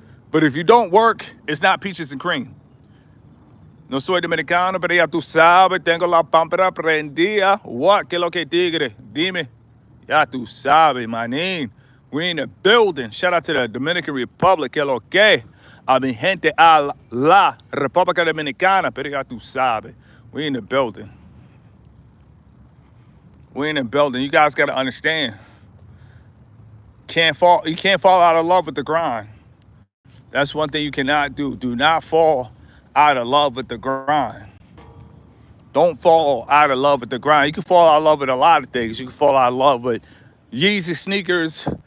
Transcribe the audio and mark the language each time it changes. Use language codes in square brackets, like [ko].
[en] But if you don't work, it's not peaches and cream. [es] No soy dominicano, pero ya tú sabes, tengo la pámpara prendida. [en] What? [es] ¿Qué lo que tigre? Dime. Ya tú sabes, manín. [en] We in the building. Shout out to the Dominican Republic. [es] ¿Qué lo que? A mi gente a la República Dominicana, pero ya tú sabes. [en] We in the building. We in the building. You guys got to understand. You can't fall out of love with the grind. That's one thing you cannot do. Do not fall out of love with the grind. Don't fall out of love with the grind. You can fall out of love with a lot of things. You can fall out of love with Yeezy sneakers.